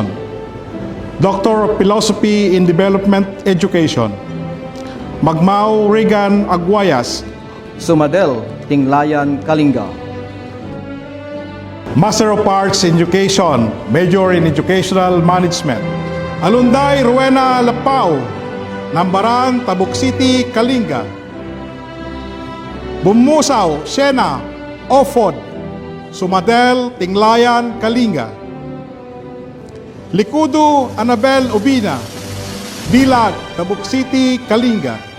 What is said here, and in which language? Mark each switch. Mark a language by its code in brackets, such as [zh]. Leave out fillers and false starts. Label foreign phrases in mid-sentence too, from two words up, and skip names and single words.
[en] Doctor of Philosophy in Development Education, Magmao Regan Aguayas. Sumadel Tinglayan Kalinga. Master of Arts in Education, Major in Educational Management, Alunday Rowena Lapao, Nambaran, Tabuk City, Kalinga. Bumusaw Shena Ofod, Sumadel Tinglayan, Kalinga. Likudo Anabel Ubina, Dilag, Tabuk City, Kalinga.